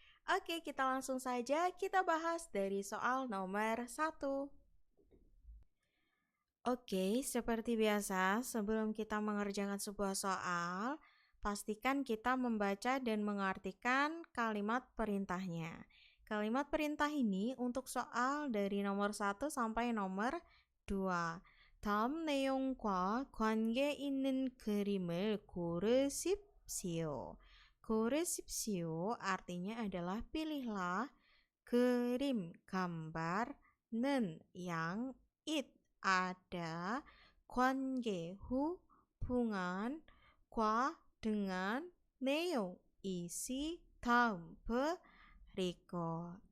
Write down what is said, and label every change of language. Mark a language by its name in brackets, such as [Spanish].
[Indonesian] Oke, kita langsung saja kita bahas dari soal nomor 1. Oke, seperti biasa, sebelum kita mengerjakan sebuah soal, pastikan kita membaca dan mengartikan kalimat perintahnya. Kalimat perintah ini untuk soal dari nomor 1 sampai nomor 2. [Korean] 다음 내용과 관계 있는 그림을 고르십시오. [Indonesian] 고르십시오 artinya adalah pilihlah, 그림, gambar는 yang, it, ada, 관계, hubungan, kwa, dengan, neong, isi, daum, berikut.